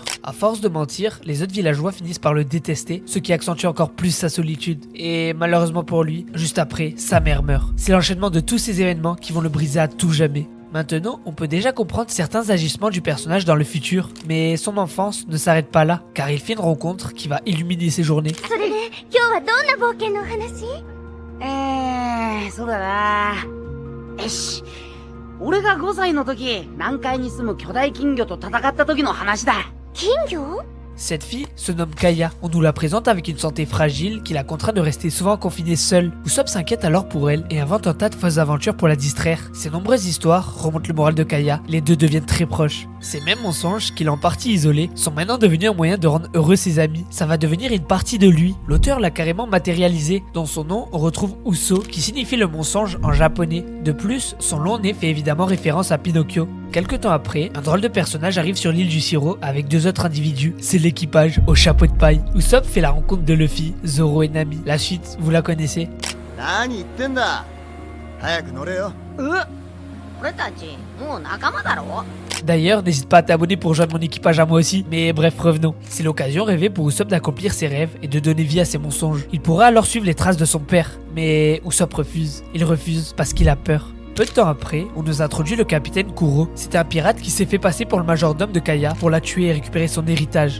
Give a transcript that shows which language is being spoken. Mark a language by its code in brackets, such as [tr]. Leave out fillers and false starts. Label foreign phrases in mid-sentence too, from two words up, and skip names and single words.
[fr] À force de mentir, les autres villageois finissent par le détester, ce qui accentue encore plus sa solitude. Et malheureusement pour lui, juste après, sa mère meurt. C'est l'enchaînement de tous ces événements qui vont le briser à tout jamais. Maintenant, on peut déjà comprendre certains agissements du personnage dans le futur, mais son enfance ne s'arrête pas là, car il fait une rencontre qui va illuminer ses journées. [ja] そうだな。よし。俺が5歳の時、南海に住む巨大金魚と戦った時の話だ。金魚？ [fr] Cette fille se nomme Kaya. On nous la présente avec une santé fragile qui la contraint de rester souvent confinée seule. Usopp s'inquiète alors pour elle et invente un tas de fausses aventures pour la distraire. Ces nombreuses histoires remontent le moral de Kaya, les deux deviennent très proches. Ces mêmes mensonges qu'il a en partie isolés sont maintenant devenus un moyen de rendre heureux ses amis. Ça va devenir une partie de lui. L'auteur l'a carrément matérialisé. Dans son nom, on retrouve Uso qui signifie le mensonge en japonais. De plus, son long nez fait évidemment référence à Pinocchio. Quelque temps après, un drôle de personnage arrive sur l'île du sirop avec deux autres individus. C'est l'équipage au chapeau de paille. Usopp fait la rencontre de Luffy, Zoro et Nami. La suite, vous la connaissez. [ja] 何言ってんだ早く乗れよ俺たち、もう仲間だろ？ [fr] D'ailleurs, n'hésite pas à t'abonner pour rejoindre mon équipage à moi aussi. Mais bref, revenons. C'est l'occasion rêvée pour Usopp d'accomplir ses rêves et de donner vie à ses mensonges. Il pourra alors suivre les traces de son père. Mais Usopp refuse. Il refuse parce qu'il a peur. Peu de temps après, on nous introduit le capitaine Kuro. C'est un pirate qui s'est fait passer pour le majordome de Kaya pour la tuer et récupérer son héritage.